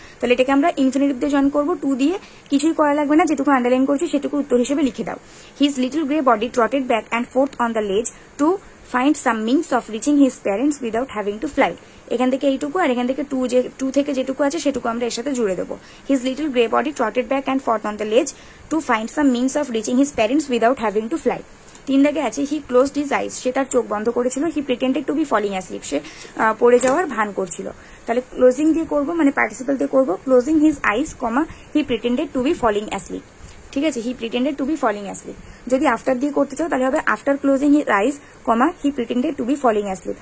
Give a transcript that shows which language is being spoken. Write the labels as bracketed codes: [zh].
[bn] তাহলে এটাকে আমরা ইনফিনিটিভ দিয়ে জয়েন করবো, টু দিয়ে, কিছুই করা লাগবে না, যেটুকু আন্ডারলাইন করছি সেটুকু উত্তর হিসেবে লিখে দাও। [en] His little grey body trotted back and forth on the ledge to find some means of reaching his parents without having to fly। [bn] এখান থেকে এইটুকু আর এখান থেকে টু থেকে যেটুকু আছে সেটুকু আমরা এর সাথে জুড়ে দেবো। [en] His little grey body trotted back and forth on the ledge to find some means of reaching his parents without having to fly। [bn] 3 দাগে আছে [en] he closed his eyes, [bn] সে তার চোখ বন্ধ করেছিল। [en] he pretended to be falling asleep, [bn] সে পড়ে যাওয়ার ভান করছিল। তাহলে ক্লোজিং দিয়ে করবো, মানে পার্টিসিপল দিয়ে করবো [en] Closing his eyes comma he pretended to be falling asleep. ঠিক আছে, he pretended to be falling asleep. [bn] যদি আফটার দিয়ে করতে চাও তাহলে হবে [en] After closing his eyes comma he pretended to be falling asleep.